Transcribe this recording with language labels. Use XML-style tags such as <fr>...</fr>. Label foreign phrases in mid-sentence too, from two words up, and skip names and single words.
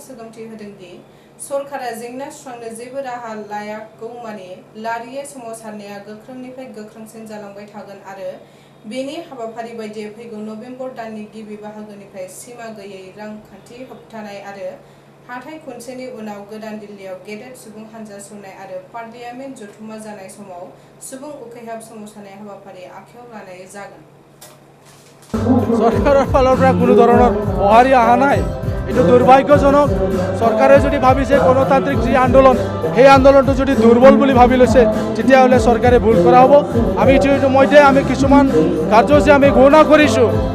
<brx>सोगोमथि होदों दि सरकारा जेंना सुस्रांनो जेबो राहा लायागौमानि लारियै सोमावसारनाया गोख्रोंनिफ्राय गोख्रोंसिन जालांबाय थागोन आरो बेनि हाबाफारि बायदियै फैगौ नभेम्बर दाननि गिबि बाहागोनिफ्राय सिमा गैयै रांखान्थि होबथानाय आरो हाथाइ खुनसेनि उनाव गोदान दिल्लीयाव गेदेर सुबुं हानजा सुरनाय आरो पार्लियामेन्ट जथुम्मा जानाय समाव सुबुं उखैहाब सोमावसारनाय हाबाफारि आखायाव लानाय जागोन</brx> <as>চৰকাৰৰ ফালৰ পৰা কোনো ধৰণৰ সঁহাৰি অহা নাই এইটো দুৰ্ভাগ্যজনক চৰকাৰে যদি ভাবিছে গণতান্ত্ৰিক যি আন্দোলন সেই আন্দোলনটো যদি দুৰ্বল বুলি ভাবি লৈছে তেতিয়াহ'লে চৰকাৰে ভুল কৰা হ'ব আমি ইতিমধ্যে আমি কিছুমান কাৰ্যসূচী আমি ঘোষণা কৰিছোঁ</as>